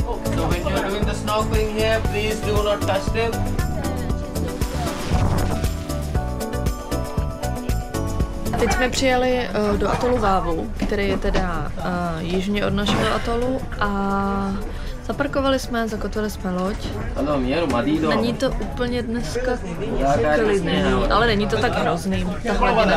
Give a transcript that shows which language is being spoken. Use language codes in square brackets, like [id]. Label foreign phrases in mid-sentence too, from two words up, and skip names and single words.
[en] So when you're doing the snorkeling here, please do not touch them. [cs] Teď jsme přijeli do atolu Vávu, který je teda jižně od našeho atolu a zaparkovali jsme, zakotvili jsme loď. Není to úplně dneska klidný, ale není to tak hrozný, ta hladina.